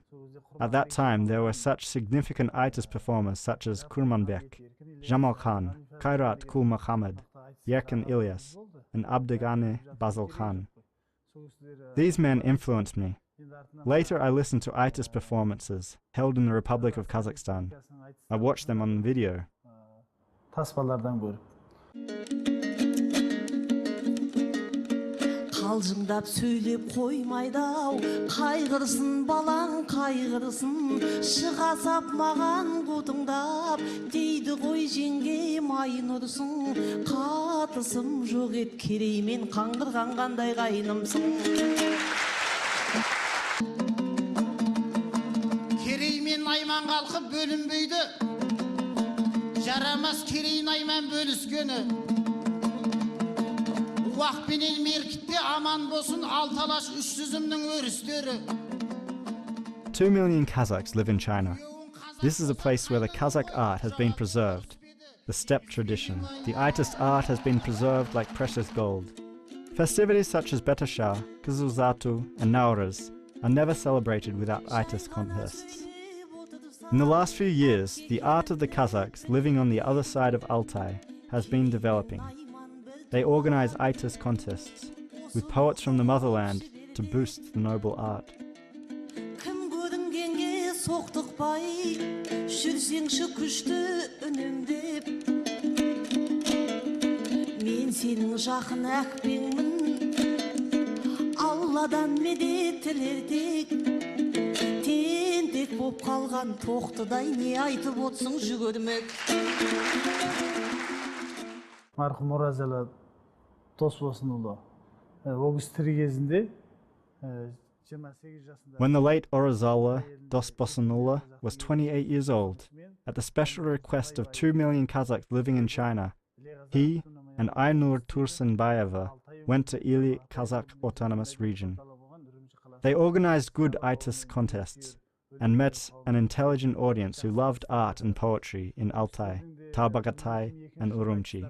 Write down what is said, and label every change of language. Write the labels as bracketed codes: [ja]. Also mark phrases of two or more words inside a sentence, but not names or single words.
[en] At that time, there were such significant Aytys performers such as Kurmanbek, Jamal Khan, Kairat Kul Muhammad, Yerkan Ilyas, and Abdegane Bazil Khan. These men influenced me. Later, I listened to Aytys performances held in the Republic of Kazakhstan. I watched them on video. [kk] қалжыңдап сөйлеп қоймайды-ау, қайғырсын балаң қайғырсын, шыға сап маған қутыңдап, дейді ғой жеңгем Айнұрсың, қатысым жоқ ет кереймен қаңғырған қандай қайнымсың. Кереймен Найман қалқып бөлінбейді, жарамас Керей Найман бөліскені. Уақпенен меркітте аман болсын алталаш үш жүзімнің өрістері. [en] 2 million Kazakhs live in China. This is a place where the Kazakh art has been preserved. The steppe tradition, the Aytys art has been preserved like precious gold. Festivities such as Betasha, Kızılzatu and Nauruz are never celebrated without Aytys contests. In the last few years, the art of the Kazakhs living on the other side of Altay has been developing. They organize Aytys contests with poets from the motherland to boost the noble art. [kk] Мен сенің жақын әкпеңмін, Алладан медет тілердек, тентек боп қалған тоқтыдай не айтып отсың жүгірмек. Марқұм Оразалы Досбосынұлы ол кез тірі кезінде 28 жасында. [en] When the late Orazala Dosbosonula was 28 years old, at the special request of 2 million Kazakhs living in China, he and Aynur Tursunbayeva went to Ili Kazakh Autonomous Region. They organized good Aytys contests and met an intelligent audience who loved art and poetry in Altay, Tarbagatay and Urumqi.